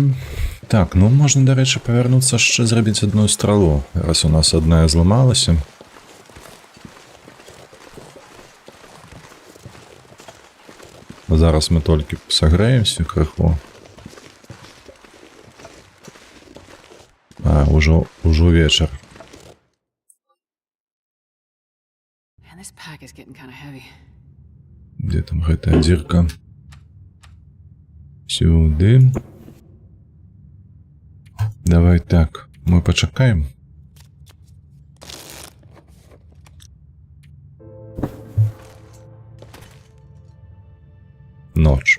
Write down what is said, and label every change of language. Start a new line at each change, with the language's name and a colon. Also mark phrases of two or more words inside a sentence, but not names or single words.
Belarusian: Так, ну, можна, дарэчы, павярнуцца яшчэ зрабіць адну стралу, раз у нас адная зламалася. Зараз мы толькі сагрэемся крыху. А, ужо вечар.
English: This pack is getting kind of heavy.
Belarusian: Где там гэтая дзірка? Сюды. Давай так, мы пачакаем. Ноч.